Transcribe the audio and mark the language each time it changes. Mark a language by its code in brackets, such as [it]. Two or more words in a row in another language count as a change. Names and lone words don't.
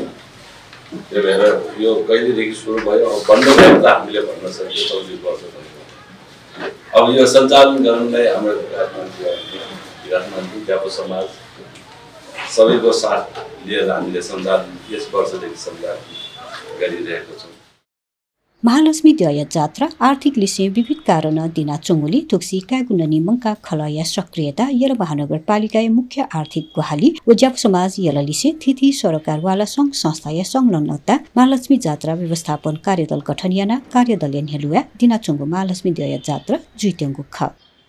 [ne] त्यही भएर यो कहिलेदेखि सुरु भयो अब बन्द भयो त हामीले भन्न सक्छौँ 34 वर्ष भयो। अब यो सञ्चालन गर्नलाई हाम्रो विराटमन्त्री व्यापक समाज सबैको साथ लिएर हामीले सञ्चालन यस वर्षदेखि सञ्चालन गरिरहेको छौँ। [new] महालक्ष्मी द्वय जात्रा आर्थिक लिसे विविध कारण दिना चोंगुली थुक्सी कागुननी मंका खलया सक्रियता यर महानगरपालिका मुख्य आर्थिक गुहाली उज्याप समाज यल लिसे थिथि सरकारवाला संघ संस्था या संलग्नता महालक्ष्मी जात्रा व्यवस्थापन कार्यदल गठन याना कार्यदल हेलुवा दिना चोंगु महालक्ष्मी द्वय जात्रा जुइतेंगु ख